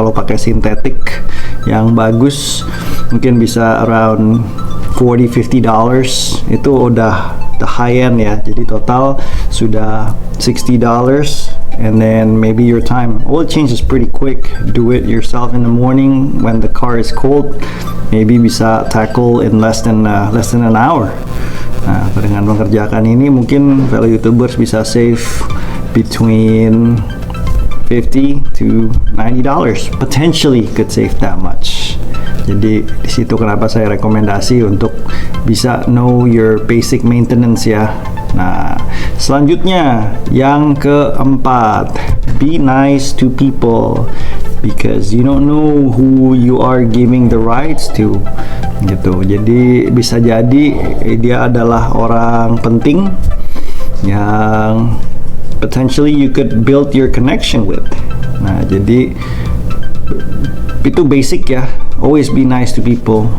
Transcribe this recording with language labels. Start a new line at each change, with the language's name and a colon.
Indonesian: Kalau pakai sintetik yang bagus mungkin bisa
English: around $40-50.
Indonesian: Itu udah
English: the high end
Indonesian: ya. Jadi total sudah $60.
English: And then maybe your time oil change is pretty quick. Do it yourself in the morning when the car is cold. Maybe bisa tackle in less than an hour.
Indonesian: Nah, dengan mengerjakan ini mungkin
English: fellow YouTubers
Indonesian: bisa
English: save between $50 to $90. Potentially could save that much.
Indonesian: Jadi di situ kenapa saya rekomendasi untuk bisa
English: know your basic maintenance
Indonesian: ya. Nah, selanjutnya yang keempat,
English: be nice to people because you don't know who you are giving the rights to gitu.
Indonesian: Jadi bisa jadi dia adalah orang penting yang
English: potentially you could build your connection with.
Indonesian: Nah, jadi itu basic ya.
English: Always be nice to people.